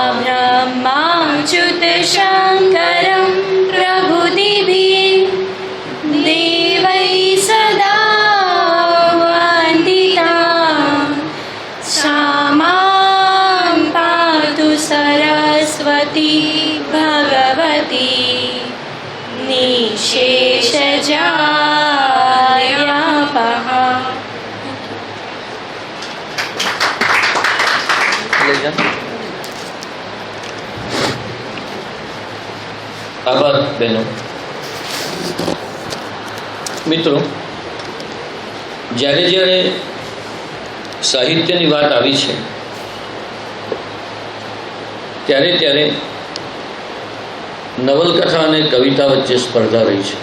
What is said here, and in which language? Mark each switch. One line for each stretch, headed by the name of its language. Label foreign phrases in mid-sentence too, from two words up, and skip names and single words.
Sanskrit: ब्रह्माच्युतशङ्करं प्रभुदिभिः देवैः सदा वन्दिता सा मां पातु सरस्वती भगवती निःशेषजायापः.
Gujarati: આભાર બહેનો. મિત્રો, જ્યારે જ્યારે સાહિત્યની વાત આવી છે ત્યારે ત્યારે નવલકથા અને કવિતા વચ્ચે સ્પર્ધા રહી છે.